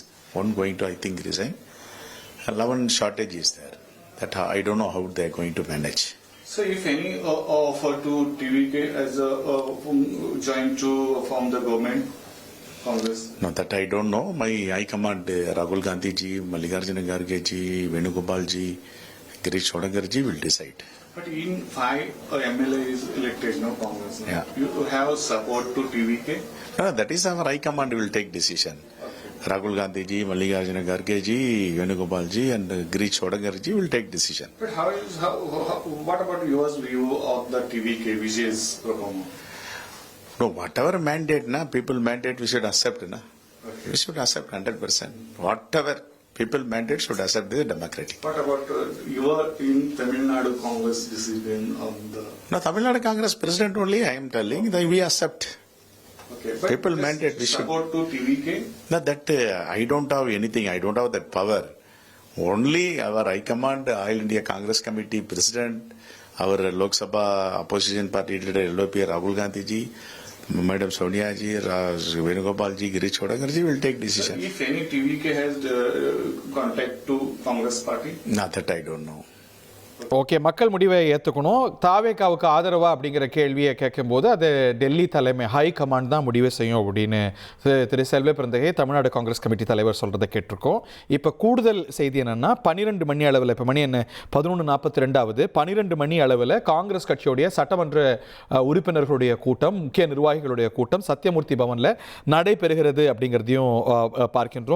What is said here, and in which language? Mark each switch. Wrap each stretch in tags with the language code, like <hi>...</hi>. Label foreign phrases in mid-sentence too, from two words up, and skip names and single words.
<en>One going to, I think, resign. 11 shortage is there. That I don't know how they are going to manage. So if any offer to TVK as a join to form the government, Congress? No, that I don't know. My high command, Rahul Gandhi ji, Mallikarjuna Kharge ji, Venugopal ji, Girish Chodankar ji will decide. But in 5 MLA is elected, no Congress. No? Yeah. You have support to TVK? No, that is our high command will take decision. Rahul Gandhi ji, Mallikarjuna Kharge ji, Venugopal ji and Girish Chodankar ji will take decision. But what about your view of the TVK Vijay's performance? No, whatever mandate, people mandate, we should accept. Okay. We should accept 100%. Whatever people mandate should accept this democratic. What about your in Tamil Nadu Congress decision on the... No, Tamil Nadu Congress President only, I am telling, that we accept. Okay, but People mandate, we should... Support to TVK? No, that I don't have anything, I don't have that power. Only our High Command, All India Congress Committee President, our Lok Sabha Opposition Party leader, LOP, Rahul Gandhi ji, Madam Sonia ji, Venugopal ji, Girish Chodankar ji will take decision. If any TVK has contact to Congress party? Not that I don't know.</en> <ta>ஓகே, மக்கள் முடிவை ஏற்றுக்கணும். தாவேகாவுக்கு ஆதரவா அப்படிங்கிற கேள்வியை கேட்கும்போது அது டெல்லி தலைமை</ta> <en>high command</en> <ta>தான் முடிவை செய்யும் அப்படின்னு திரு செல்வ பிறந்தகை தமிழ்நாடு காங்கிரஸ் கமிட்டி தலைவர் சொல்கிறத கேட்டிருக்கோம். இப்போ கூடுதல் செய்தி என்னென்னா 12 மணி அளவில், இப்போ மணி என்ன 11:42, 12 மணி அளவில் காங்கிரஸ் கட்சியுடைய சட்டமன்ற உறுப்பினர்களுடைய கூட்டம், முக்கிய நிர்வாகிகளுடைய கூட்டம் சத்தியமூர்த்தி பவனில் நடைபெறுகிறது அப்படிங்கிறதையும் பார்க்கின்றோம்.</ta>